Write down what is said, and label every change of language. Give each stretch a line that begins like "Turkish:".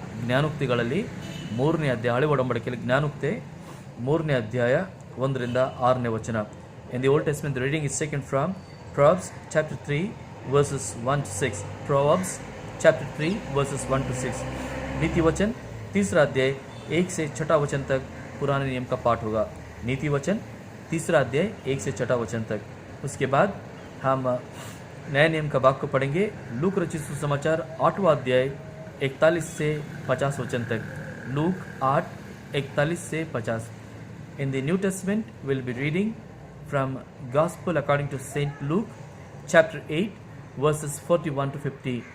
Kannada: ಜ್ಞಾನೋಕ್ತಿಗಳಲ್ಲಿ 3ನೇ ಅಧ್ಯಾಯ, ಹಳೆ ಒಡಂಬಡಿಕೆಯಲ್ಲಿ ಜ್ಞಾನೋಕ್ತಿ 3ನೇ ಅಧ್ಯಾಯ 1ರಿಂದ 6ನೇ ವಚನ.
English: In the Old Testament, the reading is taken from Proverbs chapter 3 verses 1 to 6. Proverbs chapter 3 verses 1 to 6.
Hindi: नीति वचन 3रा अध्याय 1 से 6 वचन तक पुराने नियम का पाठ होगा. नीति वचन 3रा अध्याय 1 से 6 वचन तक. उसके बाद हम नए नियम का भाग को पढ़ेंगे. लूक रचित सुसमाचार 8वां अध्याय 41 से 50 वचन तक. लूक 8 41 से 50.
English: In the New Testament, we'll be reading from Gospel according to Saint Luke, chapter 8, verses 41 to 50.